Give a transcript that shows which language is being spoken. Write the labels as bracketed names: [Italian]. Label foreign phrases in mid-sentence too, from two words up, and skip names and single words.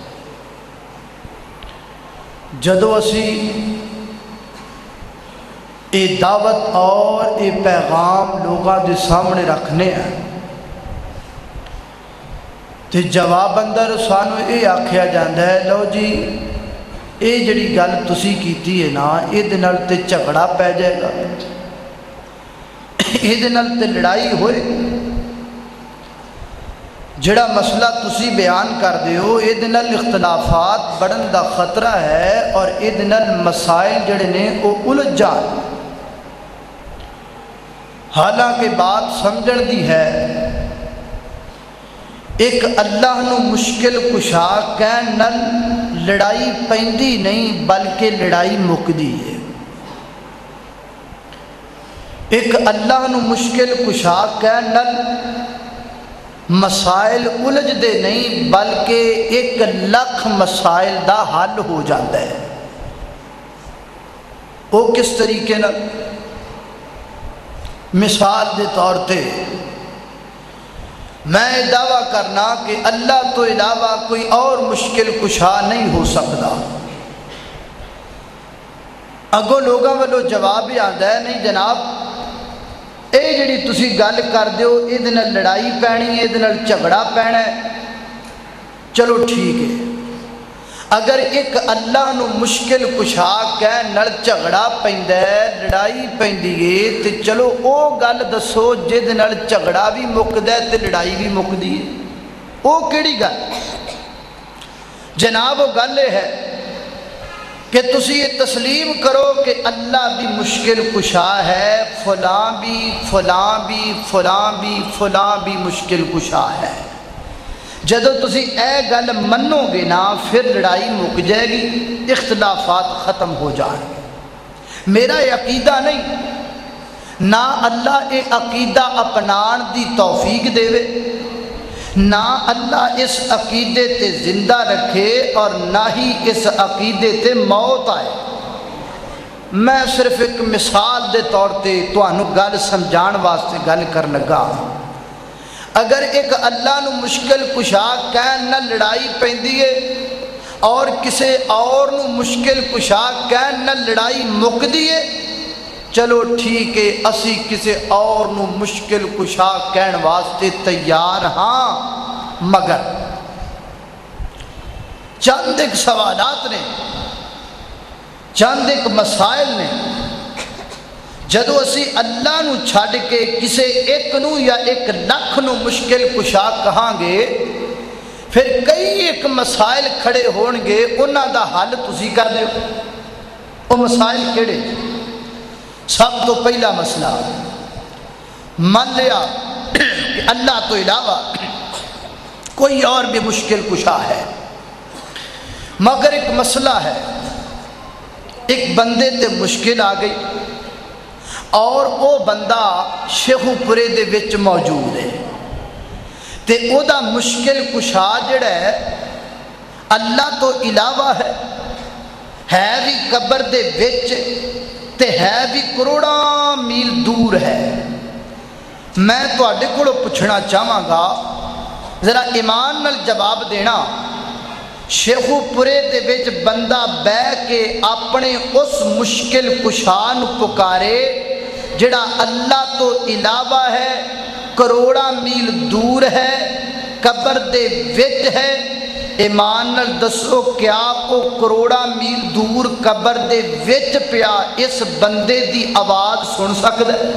[Punjabi] جدو اسی اے دعوت اور اے پیغام لوگاں دے سامنے رکھنے ہیں تے جواب اندر سانو یہ آکھیا جاندہ ہے لو جی اے جڑی گل تسی کیتی ہے نا اے دے نال تے جھگڑا پہ جائے گا، اے دے نال تے لڑائی ہوئے، جڑا مسئلہ تسی بیان کر دے ہو اے دے نال اختلافات بڑھن دا خطرہ ہے اور اے دے نال مسائل جڑے نے او الجھ جان۔ حالانکہ بات سمجھن دی ہے، ایک اللہ نو مشکل کشا کہن نال لڑائی پیندی نہیں بلکہ لڑائی مکدی ہے۔ ایک اللہ نو مشکل کشا کہن نال مسائل الجھ دے نہیں بلکہ 1,00,000 مسائل دا حل [Urdu] ہو جاتا ہے۔ [Punjabi] وہ کس طریقے نال؟ مثال دے طور تے میں دعویٰ کرنا کہ اللہ تو علاوہ کوئی اور مشکل کشا نہیں ہو سکتا، اگوں لوگوں والوں [Urdu] جواب ہی آتا ہے [Punjabi] نہیں جناب اے جڑی تسی گل کر دیو اے دے نال لڑائی پینی ہے، اے دے نال جھگڑا پینا ہے، چلو ٹھیک ہے۔ اگر ایک اللہ نو مشکل کشا کہن نال جھگڑا پیندا ہے، لڑائی پیندی ہے تے چلو او گل دسو جے دے نال جھگڑا بھی مکدا ہے تے لڑائی بھی مکدی ہے، او کیڑی گل؟ جناب وہ گل یہ ہے کہ تسی یہ تسلیم کرو کہ اللہ بھی مشکل کشا ہے، فلاں بھی فلاں بھی فلاں بھی فلاں بھی مشکل کشا ہے۔ جدو تسی اے گل منو گے نا پھر لڑائی مک جائے گی، اختلافات ختم ہو جائیں گے۔ میرا یہ عقیدہ نہیں، نہ اللہ یہ عقیدہ اپنان دی توفیق دے نہ اللہ اس عقیدے تے زندہ رکھے اور نہ ہی اس عقیدے تے موت آئے۔ میں صرف ایک مثال دے طور تے تانوں گل سمجھان واسطے گل کر لگا۔ اگر ایک اللہ نو مشکل کشا کہن نہ لڑائی پیندی ہے اور کسے اور نو مشکل کشا کہن نہ لڑائی مکدی ہے، چلو ٹھیک ہے اسی کسے اور نو مشکل کشا کہن واسطے تیار ہاں، مگر چند ایک سوالات نے چند ایک مسائل نے جدو اسی اللہ نو چھڈ کے کسے ایک نو یا 1 لاکھ نو مشکل کشا کہاں گے پھر کئی ایک مسائل کھڑے ہون گے انہاں دا حل تسی کر دے وہ مسائل کیڑے؟ سب تو پہلا مسئلہ مان لیا کہ اللہ تو علاوہ کوئی اور بھی مشکل کشا ہے، مگر ایک مسئلہ ہے، ایک بندے تے مشکل آ گئی اور وہ بندہ شیخو پورے دے وچ موجود ہے تے او دا مشکل کشا جڑا ہے اللہ تو علاوہ ہے بھی قبر دے وچ تے ہے بھی کروڑاں میل دور ہے۔ میں تواڈے کولوں پوچھنا چاہواں گا، ذرا ایمان نال جواب دینا، شیخو پورے دے وچ بندہ بہ کے اپنے اس مشکل کشا نو پکارے جڑا اللہ تو علاوہ ہے، کروڑا میل دور ہے، قبر دے وچ ہے، ایمان نال دسو کیا او کروڑا میل دور قبر دے وچ پیا اس بندے دی آواز سن سکدا ہے؟